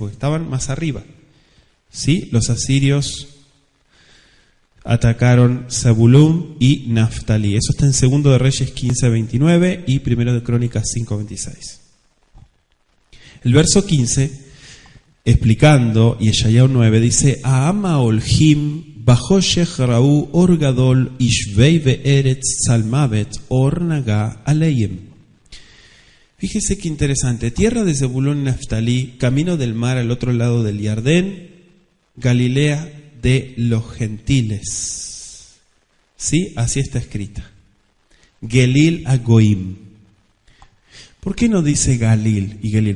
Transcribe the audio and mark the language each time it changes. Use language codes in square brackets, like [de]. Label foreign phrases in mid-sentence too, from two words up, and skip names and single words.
[es] Porque estaban más arriba, ¿sí? Los asirios atacaron Zabulón y Naftali. Eso está en 2 de Reyes 15:29 y 1 de Crónicas 5:26. El verso 15, explicando Yeshayahu 9, dice: [he] העם ההלכים בחשך ראו אור גדול ישבי בארץ צלמות אור נגה עליהם. [es] Fíjese qué interesante. Tierra de Zebulón y Naftalí, camino del mar al otro lado del Jordán, Galilea de los gentiles. ¿Sí? Así está escrita. [he] גליל הגוים. [es] ¿Por qué no dice Galil y Gelil?